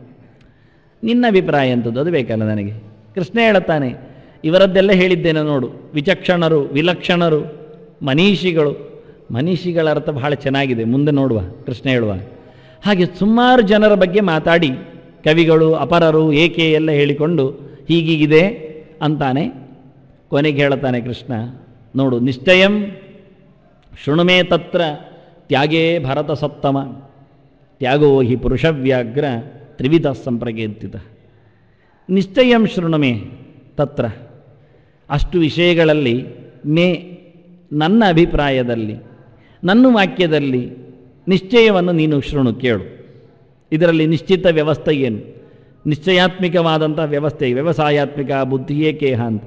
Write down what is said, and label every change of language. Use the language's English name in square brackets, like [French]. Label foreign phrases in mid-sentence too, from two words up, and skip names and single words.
[Kannada] ನಿನ್ನ ಅಭಿಪ್ರಾಯ ಎಂಥದ್ದು ಅದು ಬೇಕಲ್ಲ ನನಗೆ. ಕೃಷ್ಣ ಹೇಳುತ್ತಾನೆ, ಇವರದ್ದೆಲ್ಲ ಹೇಳಿದ್ದೇನೆ ನೋಡು, ವಿಚಕ್ಷಣರು, ವಿಲಕ್ಷಣರು, ಮನೀಷಿಗಳು. ಮನೀಷಿಗಳ ಅರ್ಥ ಬಹಳ ಚೆನ್ನಾಗಿದೆ, ಮುಂದೆ ನೋಡುವ ಕೃಷ್ಣ ಹೇಳುವ ಹಾಗೆ. ಸುಮಾರು ಜನರ ಬಗ್ಗೆ ಮಾತಾಡಿ, ಕವಿಗಳು, ಅಪರರು, ಏಕೆ ಎಲ್ಲ ಹೇಳಿಕೊಂಡು ಹೀಗೀಗಿದೆ ಅಂತಾನೆ. ಕೊನೆಗೆ ಹೇಳುತ್ತಾನೆ ಕೃಷ್ಣ, ನೋಡು, [Sanskrit] ನಿಶ್ಚಯಂ ಶೃಣುಮೇ ತತ್ರ ತ್ಯಾಗೇ ಭರತ ಸತ್ತಮ, ತ್ಯಾಗೋ ಹಿ ಪುರುಷವ್ಯಾಘ್ರ ತ್ರಿವಿಧ ಸಂಪ್ರಕೀರ್ತಿತ. ನಿಶ್ಚಯಂ ಶೃಣುಮೇ ತತ್ರ, [Kannada] ಅಷ್ಟು ವಿಷಯಗಳಲ್ಲಿ ಮೇ, ನನ್ನ ಅಭಿಪ್ರಾಯದಲ್ಲಿ, ನನ್ನ ವಾಕ್ಯದಲ್ಲಿ ನಿಶ್ಚಯವನ್ನು ನೀನು ಶೃಣು, ಕೇಳು. ಇದರಲ್ಲಿ ನಿಶ್ಚಿತ ವ್ಯವಸ್ಥೆ ಏನು? ನಿಶ್ಚಯಾತ್ಮಿಕವಾದಂಥ ವ್ಯವಸ್ಥೆ, ವ್ಯವಸಾಯಾತ್ಮಿಕ ಬುದ್ಧಿಯೇ ಕೇಹ ಅಂತ.